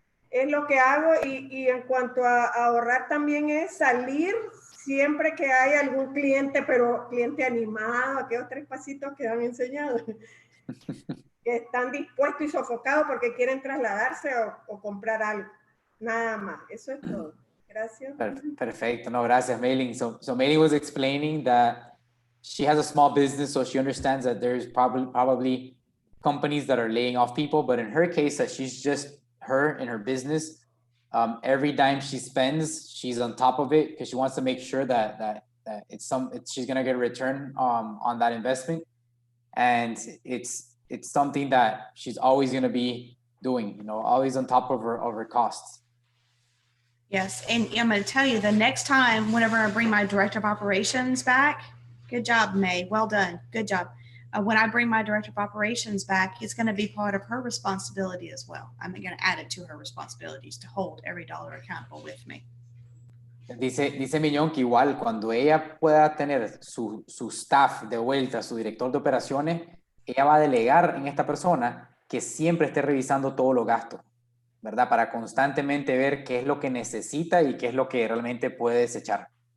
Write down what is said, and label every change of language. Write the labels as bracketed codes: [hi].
[es] Es lo que hago y en cuanto a ahorrar también es salir siempre que hay algún cliente, pero cliente animado, aquellos 3 pasitos que han enseñado. que están dispuestos y sofocados porque quieren trasladarse o comprar algo. Nada más, eso es todo. Gracias. Perfecto, no, gracias, Mei Ling. [en] So Mei Ling was explaining that she has a small business, so she understands that there's probably companies that are laying off people, but in her case, that she's just her and her business. Every dime she spends, she's on top of it because she wants to make sure that she's gonna get a return on that investment, and it's something that she's always gonna be doing, you know, always on top of her costs. Yes, and I'm going to tell you, the next time, whenever I bring my director of operations back, good job, May, well done, good job. When I bring my director of operations back, it's going to be part of her responsibility as well. I'm going to add it to her responsibilities to hold every dollar accountable with me. [es] Dice Mignon que igual cuando ella pueda tener su staff de vuelta, su director de operaciones, ella va a delegar en esta persona que siempre esté revisando todos los gastos, ¿verdad? Para constantemente ver qué es lo que necesita y qué es lo que realmente puede desechar.